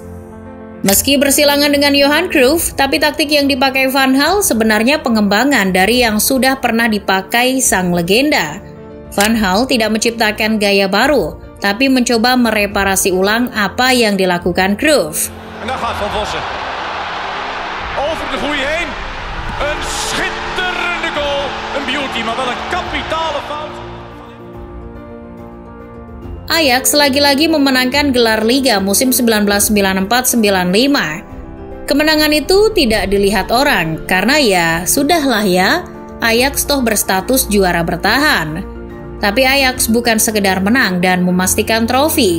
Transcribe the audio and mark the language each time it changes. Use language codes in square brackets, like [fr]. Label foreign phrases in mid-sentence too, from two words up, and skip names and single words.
[id] Meski bersilangan dengan Johan Cruyff, tapi taktik yang dipakai Van Gaal sebenarnya pengembangan dari yang sudah pernah dipakai sang legenda. Van Gaal tidak menciptakan gaya baru, tapi mencoba mereparasi ulang apa yang dilakukan Cruyff. [nl] En daar gaat Van Vossen. Over de goeie heen. Een schitterende goal. Een beauty, maar wel een kapitale fout. [id] Ajax lagi-lagi memenangkan gelar Liga musim 1994-95. Kemenangan itu tidak dilihat orang, karena ya, sudahlah ya, Ajax toh berstatus juara bertahan. Tapi Ajax bukan sekedar menang dan memastikan trofi.